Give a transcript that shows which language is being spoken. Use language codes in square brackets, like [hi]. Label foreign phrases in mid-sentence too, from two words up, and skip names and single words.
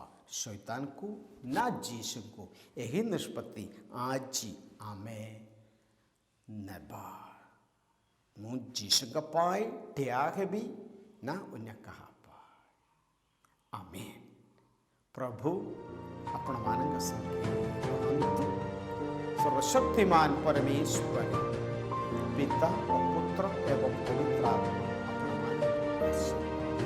[or] ଶୈତାନକୁ ନା ଯୀଶୁଙ୍କୁ? ଏହି ନିଷ୍ପତ୍ତି ଆଜି ଆମେ ନେବା। ମୁଁ ଯୀଶୁଙ୍କ ପାଇଁ ଠିଆ ହେବି ନା ଅନ୍ୟ କାହା ପାଇଁ? ଆମେନ୍। ପ୍ରଭୁ ଆପଣମାନଙ୍କ ସଙ୍ଗେ ରହନ୍ତୁ। [hi] सर्वशक्तिमान परमेश्वर पिता और पुत्र एवं पवित्र आत्मा